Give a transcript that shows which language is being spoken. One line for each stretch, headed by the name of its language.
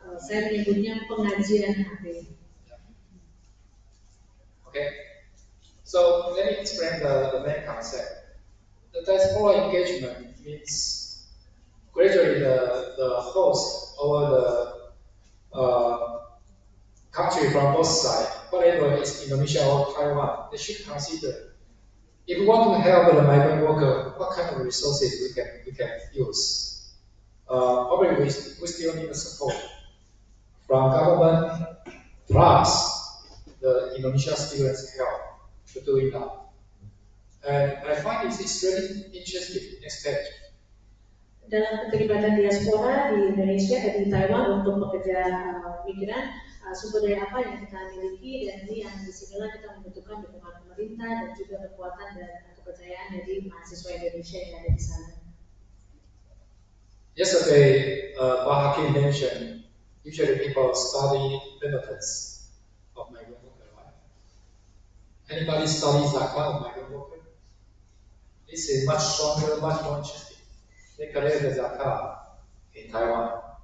Indonesian: Saya menyebutnya pengajian HP.
English: Okay. So let me explain the main concept. The diaspora engagement means gradually the host or the country from both sides, whatever is Indonesia or Taiwan, they should consider if we want to help the migrant worker, what kind of resources we can use. Probably we still need the support from government plus the Indonesian students help to doing that. And I find it's extremely interesting. Next page.
Indonesian: Dalam keterlibatan diaspora di Indonesia dan di Taiwan untuk pekerja migran, sumber daya apa yang kita miliki, dan ini yang disinilah kita membutuhkan dukungan pemerintah dan juga kekuatan dan kepercayaan dari mahasiswa Indonesia yang ada di sana.
English: Yesterday, Pak Hakim mentioned usually people study benefits of migrant worker, right? Anybody study zakat of migrant worker? This is much stronger, much more interesting. They collect the zakat in Taiwan.